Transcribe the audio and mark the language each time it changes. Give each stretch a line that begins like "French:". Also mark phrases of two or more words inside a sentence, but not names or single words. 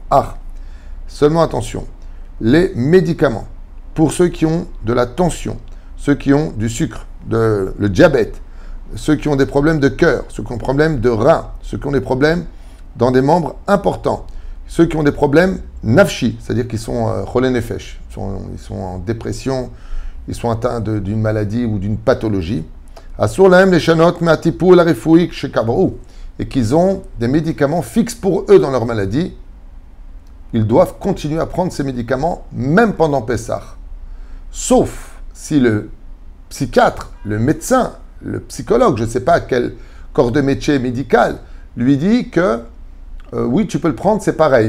French: Seulement attention, les médicaments pour ceux qui ont de la tension, ceux qui ont du sucre, le diabète, ceux qui ont des problèmes de cœur, ceux qui ont des problèmes de reins, ceux qui ont des problèmes dans des membres importants, ceux qui ont des problèmes nafshi, c'est-à-dire qu'ils sont
Hebrew: חולי נפש,
French: ils sont en dépression, ils sont atteints d'une maladie ou d'une pathologie,
Hebrew: אסור להם לשנות מהטיפול הרפואי שקבעו,
French: et qu'ils ont des médicaments fixes pour eux dans leur maladie, ils doivent continuer à prendre ces médicaments même pendant Pessah. Sauf si le psychiatre, le médecin, le psychologue, je ne sais pas quel corps de métier médical, lui dit que oui, tu peux le prendre, c'est pareil.